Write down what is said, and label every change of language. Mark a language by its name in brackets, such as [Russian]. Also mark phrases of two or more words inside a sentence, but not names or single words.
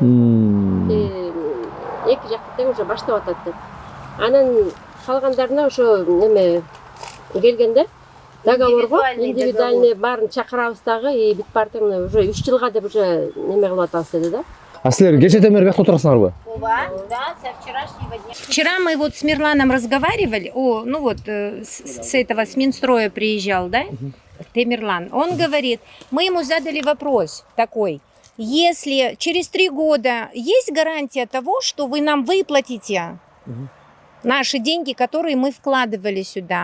[Kyrgyz] Эки жакты тең уже баштап атат деп. Анан калгандарына ошо неме келгенде договорго индивидуальный баарын чакырабыз дагы, и бүт баары тең уже 3 жылга деп уже неме кылып атабыз деди да. А силер кечеден бери биякта отурасыңарбы? [Russian] Да, со вчерашнего дня. Вчера мы вот с Мирланом разговаривали, с этого, с Минстроя приезжал, да, Темирлан. Он говорит, мы ему задали вопрос такой, если через 3 года есть гарантия того, что вы нам выплатите наши деньги, которые мы вкладывали сюда.